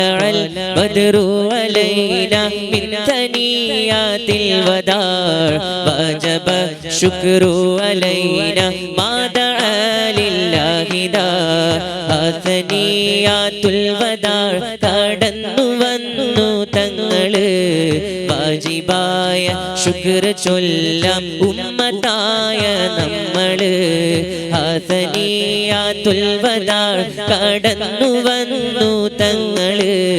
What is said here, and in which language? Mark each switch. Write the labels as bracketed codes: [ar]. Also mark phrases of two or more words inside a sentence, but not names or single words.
[ar] البدر علينا من ثنيات الوداع وجب الشكر علينا ما دعا لله داع ثنيات الوداع [ml] കടന്നു വന്നു തങ്ങള് വാജിബായ ശുക്ർ ചൊല്ലാം ഉമ്മത്തായ നമ്മള് [ar] ثنيات الوداع [ml] കടന്നു വന്നു തങ്ങള്